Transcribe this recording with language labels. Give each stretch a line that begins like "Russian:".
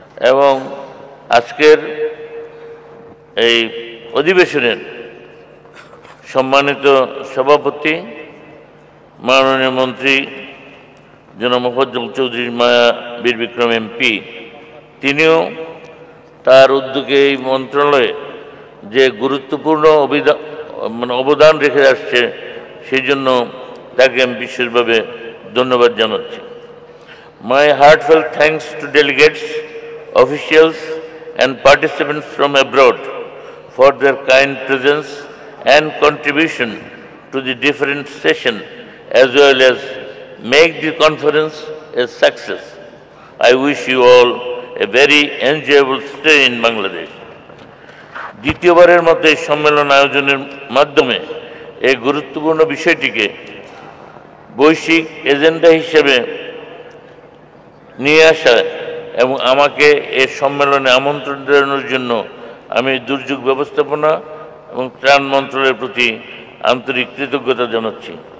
Bangla: এবং আজকের এই অধিবেশনের সম্মানিত সভাপতি মাননীয় মন্ত্রী জনাব মোফাজ্জল চৌধুরী মায়া বীর বিক্রম এমপি, তিনিও তার উদ্যোগে এই মন্ত্রণালয়ে যে গুরুত্বপূর্ণ অবদান রেখে আসছে সেই জন্য তাকে আমি বিশেষভাবে ধন্যবাদ জানাচ্ছি।
English: My heartfelt thanks to delegates, officials and participants from abroad for their kind presence and contribution to the different session, as well as make the conference a success. I wish you all a very enjoyable stay in Bangladesh.
Bangla: দ্বিতীয়বারের মতো এই সম্মেলন আয়োজনের মাধ্যমে এই গুরুত্বপূর্ণ বিষয়টিকে বৈশ্বিক এজেন্ডা হিসেবে নিয়ে আসা এবং আমাকে এই সম্মেলনে আমন্ত্রণ জানানোর জন্য আমি দুর্যোগ ব্যবস্থাপনা এবং ত্রাণ মন্ত্রণালয়ের প্রতি আন্তরিক কৃতজ্ঞতা জানাচ্ছি।